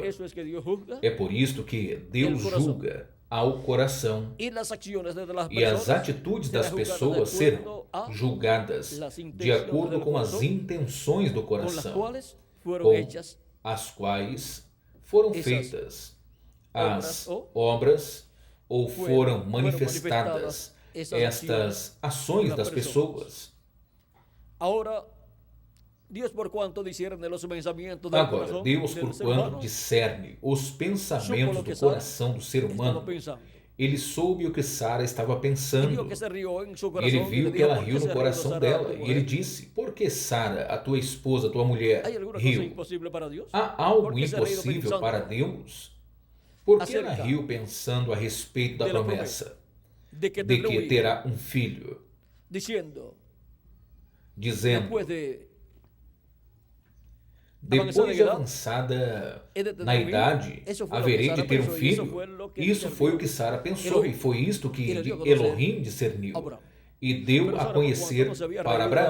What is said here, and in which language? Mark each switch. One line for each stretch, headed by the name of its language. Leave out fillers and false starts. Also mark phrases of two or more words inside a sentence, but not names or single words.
Portuguese: É por isto que Deus julga ao coração, e as atitudes das pessoas serão julgadas de acordo com as intenções do coração, com as quais foram feitas as obras ou foram manifestadas estas ações das pessoas. Agora, Deus, por quanto discerne os pensamentos do coração do ser humano, ele soube o que Sara estava
Spanish: Y vio
Portuguese: pensando.
Spanish: que se rió en su
Portuguese: E ele
Spanish: corazón y
Portuguese: viu
Spanish: le
Portuguese: que
Spanish: dijo,
Portuguese: ela
Spanish: ¿por qué
Portuguese: riu
Spanish: se
Portuguese: no
Spanish: ha reído
Portuguese: coração
Spanish: Sara,
Portuguese: dela.
Spanish: tu
Portuguese: E ele
Spanish: mujer?
Portuguese: disse: por que Sara, a tua esposa, a tua mulher,
Spanish: ¿Hay alguna cosa
Portuguese: riu?
Spanish: imposible para Dios?
Portuguese: Há
Spanish: ¿Por
Portuguese: algo
Spanish: qué se ha reído
Portuguese: impossível
Spanish: pensando
Portuguese: para Deus? Por que ela
Spanish: acerca
Portuguese: riu pensando a respeito da
Spanish: de la
Portuguese: promessa
Spanish: de que
Portuguese: de
Spanish: tendrá un
Portuguese: que
Spanish: hijo?
Portuguese: terá um filho,
Spanish: Diciendo,
Portuguese: dizendo:
Spanish: después de
Portuguese: depois de avançada na idade, haverei de ter um filho? Isso foi o que Sara pensou e foi isto que Elohim discerniu e deu a conhecer para Abraão.